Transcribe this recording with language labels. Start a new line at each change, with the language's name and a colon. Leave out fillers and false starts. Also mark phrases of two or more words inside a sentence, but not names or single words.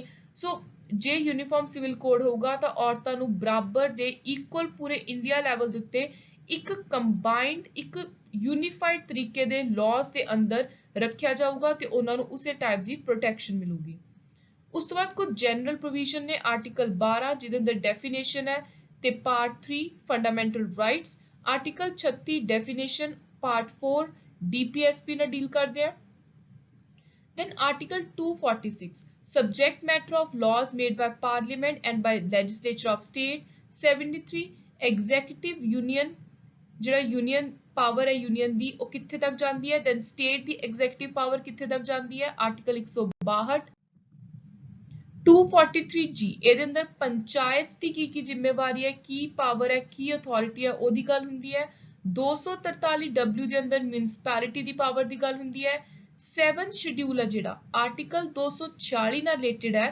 Punjabi: ਸੋ ਜੇ
English: uniform civil code
Punjabi: ਹੋਊਗਾ ਤਾਂ ਔਰਤਾਂ ਨੂੰ ਬਰਾਬਰ ਦੇ ਇਕੁਅਲ ਪੂਰੇ
English: India level
Punjabi: ਦੇ ਉੱਤੇ ਇੱਕ ਕੰਬਾਈਨਡ ਇੱਕ ਯੂਨੀਫਾਈਡ ਤਰੀਕੇ ਦੇ ਲਾਜ਼ ਦੇ ਅੰਦਰ ਰੱਖਿਆ ਜਾਊਗਾ ਤੇ ਉਹਨਾਂ ਨੂੰ ਉਸੇ ਟਾਈਪ ਦੀ ਪ੍ਰੋਟੈਕਸ਼ਨ ਮਿਲੂਗੀ। ਉਸ ਤੋਂ ਬਾਅਦ ਕੁਝ
English: general provision
Punjabi: ਨੇ ਆਰਟੀਕਲ 12 ਜਿਹਦੇ ਅੰਦਰ ਡੈਫੀਨੇਸ਼ਨ ਹੈ ਤੇ
English: part 3 fundamental rights. article 36 definition, part 4 DPSP
Punjabi: ਨਾਲ ਡੀਲ ਕਰਦੇ ਆ।
English: Then Article 246 subject matter of laws made by Parliament and by legislature of state। 73 executive union
Punjabi: ਜਿਹੜਾ
English: union power
Punjabi: ਹੈ ਯੂਨੀਅਨ ਦੀ ਉਹ ਕਿੱਥੇ ਤੱਕ ਜਾਂਦੀ ਹੈ। then state ਦੀ
English: executive power
Punjabi: ਕਿੱਥੇ ਤੱਕ ਜਾਂਦੀ ਹੈ। ਆਰਟੀਕਲ 162 243G ਇਹਦੇ ਅੰਦਰ ਪੰਚਾਇਤ ਦੀ ਕੀ ਜ਼ਿੰਮੇਵਾਰੀ ਹੈ, ਕੀ ਪਾਵਰ ਹੈ, ਕੀ ਅਥਾਰਟੀ ਹੈ, ਉਹਦੀ ਗੱਲ ਹੁੰਦੀ ਹੈ। 243W ਦੇ ਅੰਦਰ ਮਿਊਨਿਸਪੈਲਿਟੀ ਦੀ ਪਾਵਰ ਦੀ ਗੱਲ ਹੁੰਦੀ ਹੈ। 7 ਸ਼ਡਿਊਲ ਹੈ ਜਿਹੜਾ ਆਰਟੀਕਲ 246 ਨਾਲ ਰਿਲੇਟਡ ਹੈ।